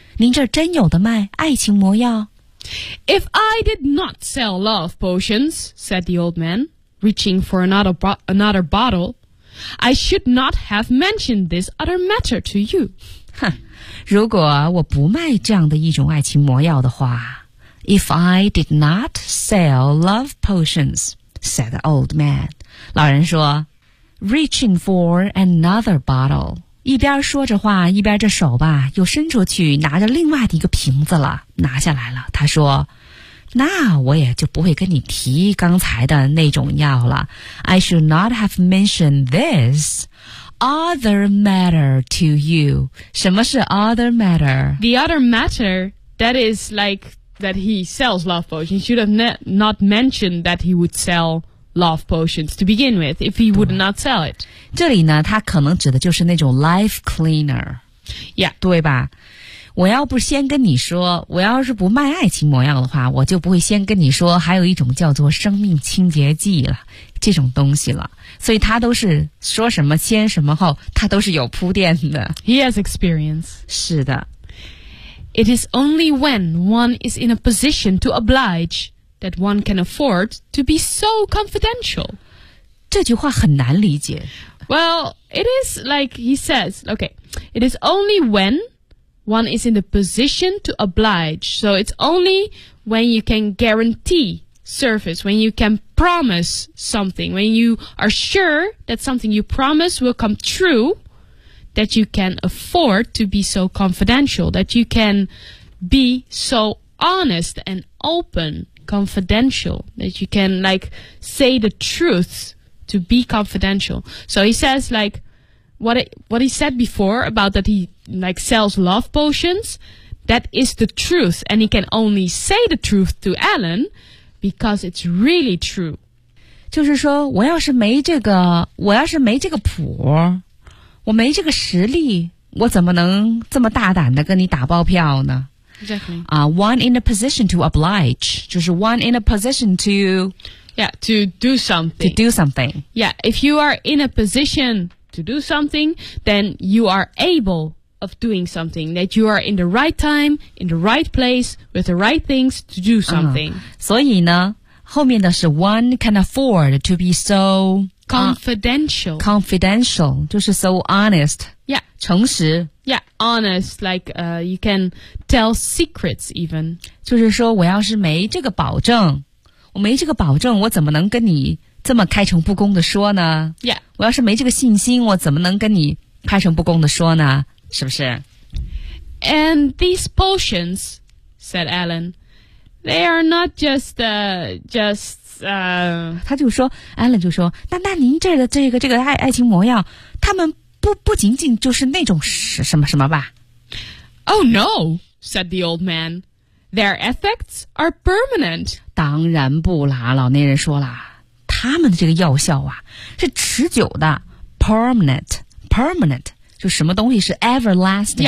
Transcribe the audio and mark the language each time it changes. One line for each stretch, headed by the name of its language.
Chinese: 您这真有的卖爱情魔药
English: If I did not sell love potions, said the old man, reaching for another bottle,I should not have mentioned this other matter to you.
Chinese: 如果我不卖这样的一种爱情魔药的话
English: If I did not sell love potions, said the old man.
Chinese: 老人说
English: Reaching for another bottle.
Chinese: 一边说着话一边着手吧又伸出去拿着另外的一个瓶子了拿下来了他说那我也就不会跟你提刚才的那种药了。
English: I should not have mentioned this other matter to you.
Chinese: 什么是 other matter?
English: The other matter, that is like that he sells love potions. You should have not mentioned that he would sell love potions to begin with if he would not sell it.
Chinese: 这里呢它可能指的就是那种 life cleaner.
English: Yeah.
Chinese: 对吧我要不先跟你说我要是不卖爱情魔药的话我就不会先跟你说还有一种叫做生命清洁剂了这种东西了所以他都是说什么先什么后他都是有铺垫的
English: He has experience
Chinese: 是的
English: It is only when one is in a position to oblige that one can afford to be so confidential
Chinese: 这句话很难理解
English: Well, it is like he says Okay, it is only whenOne is in the position to oblige. So it's only when you can guarantee service, when you can promise something, when you are sure that something you promise will come true, that you can afford to be so confidential, that you can be so honest and open, confidential, that you can like say the truth to be confidential. So he says like,What he said before about that he like sells love potions, that is the truth, and he can only say the truth to Alan because it's really true.
Chinese: 就是说，我要是没这个谱，我没这个实力，我怎么能这么大胆的跟你打包票呢？
English: Exactly. One in a position to oblige,
Chinese: 就是
English: one in a position to, yeah, to do something. To do something. Yeah, if you are in a position.To do something, then you are able of doing something, that you are in the right time, in the right place, with the right things to do something.
Chinese: 所以呢后面的是
English: one can afford to be so confidential. Confidential,
Chinese: 就是
English: so honest. Yeah.
Chinese: 诚实。
English: Yeah, honest, like, you can tell secrets even.
Chinese: 就是说我要是没这个保证，我没这个保证，我怎么能跟你这么开诚布公的说呢？
English: Yeah.
Chinese: 我要是没这个信心，我怎么能跟你开诚布公的说呢？是不是？
English: And these potions, said Alan,They are not just, just.
Chinese: 他就说 ，Alan 就说，那您这的这个爱情魔药，他们不仅仅就是那种什么什么吧
English: ？Oh no, said the old man. Their effects are permanent.
Chinese: 当然不啦，老年人说了，他们的这个药效啊是持久的 ，permanent， 就什么东西是 everlasting，